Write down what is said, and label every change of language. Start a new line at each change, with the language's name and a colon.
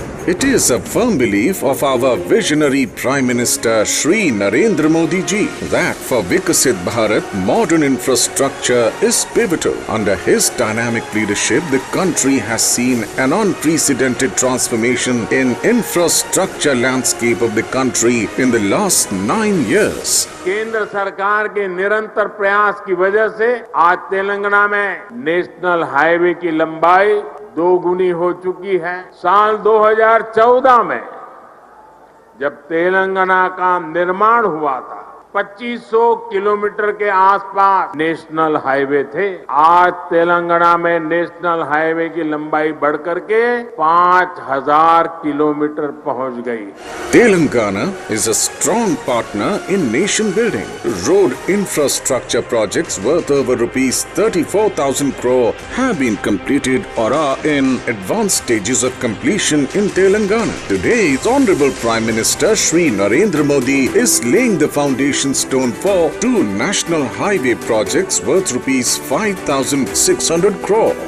English: It is a firm belief of our visionary Prime Minister Shri Narendra Modi ji that for Vikasit Bharat, modern infrastructure is pivotal. Under his dynamic leadership, the country has seen an unprecedented transformation in infrastructure landscape of the country in the last 9 years.
Hindi: केंद्र सरकार के निरंतर प्रयास की वजह से आज तेलंगाना में नेशनल हाईवे की लंबाई 2 गुनी हो चुकी है. साल 2014 में जब तेलंगाना का निर्माण हुआ था 2500 किलोमीटर के आसपास नेशनल हाईवे थे. आज तेलंगाना में नेशनल हाईवे की लंबाई बढ़कर के 5000 किलोमीटर पहुंच गई.
English: Telangana is a strong partner in nation building. Road infrastructure projects worth over rupees 34,000 crore have been completed or are in advanced stages of completion in Telangana. Today's Honorable Prime Minister Shri Narendra Modi is laying the foundation stone for 2 national highway projects worth rupees 5,600 crore.